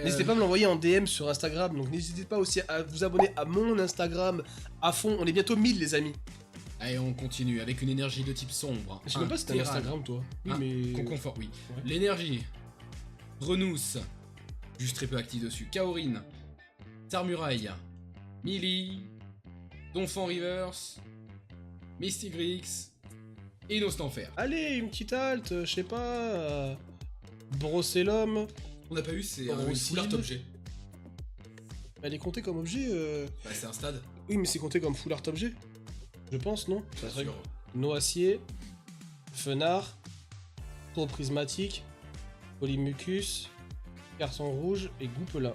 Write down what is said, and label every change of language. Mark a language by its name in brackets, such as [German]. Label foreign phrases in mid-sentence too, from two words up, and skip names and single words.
[French] N'hésitez pas à me l'envoyer en DM sur Instagram, donc n'hésitez pas aussi à vous abonner à mon Instagram à fond. On est bientôt 1000 les amis. Allez, on continue avec une énergie de type sombre. Je sais même pas si t'as un Tyran. Instagram toi. Oui, Un mais... Conconfort, oui. Ouais. L'énergie. Renousse. Juste très peu actif dessus. Kaorin. Sarmuraille. Millie. Donphan Reverse. Mystic Grix. Et Nostanfer. Allez, une petite halte, je sais pas... brosser l'homme. On n'a pas eu, c'est un Rossile. [English] full art [French] objet. Elle est comptée comme objet Bah, c'est un stade. Oui, mais c'est compté comme [English] full art [French] objet. Je pense, non? Bien sûr. Noacier, Fenard, tour prismatique, Polymucus, carton rouge et Goupelin.